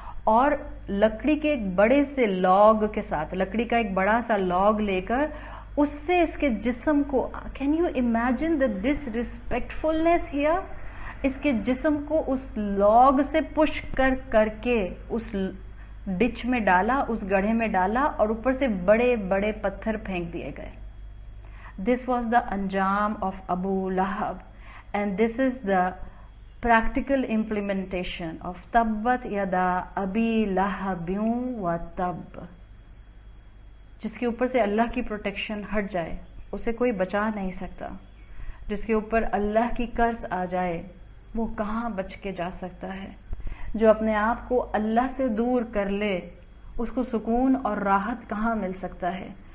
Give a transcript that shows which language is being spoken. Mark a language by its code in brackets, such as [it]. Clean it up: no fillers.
[ur] اور لکڑی کے ایک بڑے سے لاگ کے ساتھ, لکڑی کا ایک بڑا سا لاگ لے کر اس سے اس کے جسم کو, [en] can you imagine the disrespectfulness here, [ur] اس کے جسم کو اس لاگ سے پش کر کے اس ڈچ میں ڈالا, اس گڑھے میں ڈالا اور اوپر سے بڑے بڑے پتھر پھینک دیے گئے. [en] This was the anjam of Abu Lahab, and this is the practical implementation of [ar] tabbat yada abi lahabin wa tab. [ur] جس کے اوپر سے اللہ کی پروٹیکشن ہٹ جائے اسے کوئی بچا نہیں سکتا, جس کے اوپر اللہ کی قرض آ جائے وہ کہاں بچ کے جا سکتا ہے. جو اپنے آپ کو اللہ سے دور کر لے اس کو سکون اور راحت کہاں مل سکتا ہے.